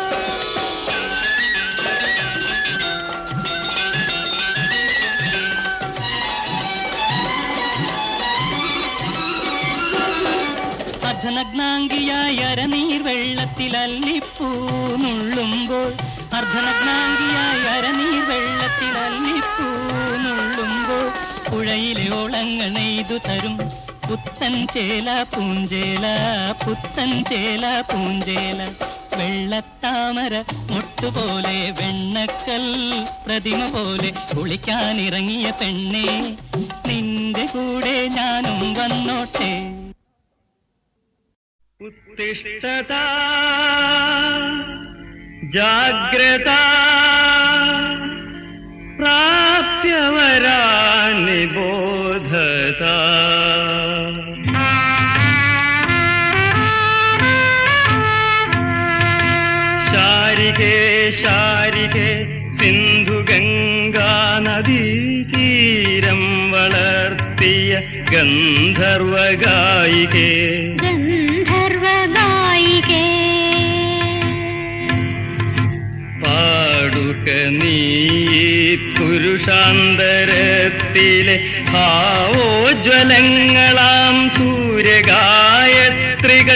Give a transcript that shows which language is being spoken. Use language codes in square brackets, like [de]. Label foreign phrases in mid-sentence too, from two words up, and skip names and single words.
[ml] അർദ്ധനഗ്നാംഗിയായി അരനീർ വെള്ളത്തിൽ അല്ലിപ്പൂ നുള്ളുമ്പോൾ, അർദ്ധനഗ്നാംഗിയായി അരനീർ വെള്ളത്തിൽ അല്ലിപ്പൂ നുള്ളുമ്പോൾ, പുഴയിലെ ഓളങ്ങൾ നെയ്തു തരും പുത്തൻ ചേല പൂഞ്ചേല, പുത്തൻ ചേല പൂഞ്ചേല. വെള്ളത്താമര മൊട്ടുപോലെ വെണ്ണക്കൽ പ്രതിമ പോലെ കുളിക്കാനിറങ്ങിയ പെണ്ണേ, നിന്റെ കൂടെ ഞാനും വന്നോട്ടെ. [sa] उत्तिष्ठता जाग्रता प्राप्यवरानि बोधता. [ml] ശാരികേ ശാരികേ സിന്ധുഗംഗാ നദീതീരം വളർത്തിയ ഗന്ധർവഗായികേ, പാടുക നീ പുരുഷാന്തരത്തിലെ ഭാവോജ്വലങ്ങളാം സൂര്യഗായത്രികൾ.